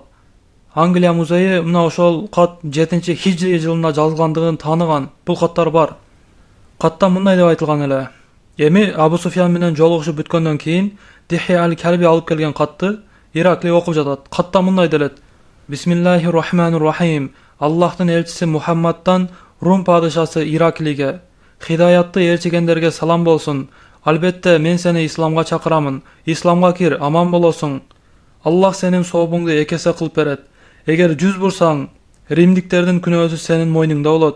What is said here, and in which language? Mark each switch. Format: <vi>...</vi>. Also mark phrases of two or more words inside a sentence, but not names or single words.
<ky>Англия музейи мына ошол кат 7-хижри жылында жазылгандыгын тааныган. Бул каттар бар. Катта мындай деп айтылган эле. Эми Абу Суфян менен жолугушуп бүткөндөн кийин Дихья аль-Калби алып келген катты Иракли окуп жатат. Катта мындай делет.</ky> <ar>بسم الله الرحمن الرحيم.</ar> <ky>Аллахтын элчиси Мухаммадтан Рум падышасы Ираклиге, хидаятты ээрчигендерге салам болсун. Албетте мен сени исламга чакырамын. Исламга кир, аман болосуң. Аллах сенин сообуңду экесе кылып берет. Эгер 100 бурсаң, римдиктердин күнөөсү сенин мойнуңда болот.</ky>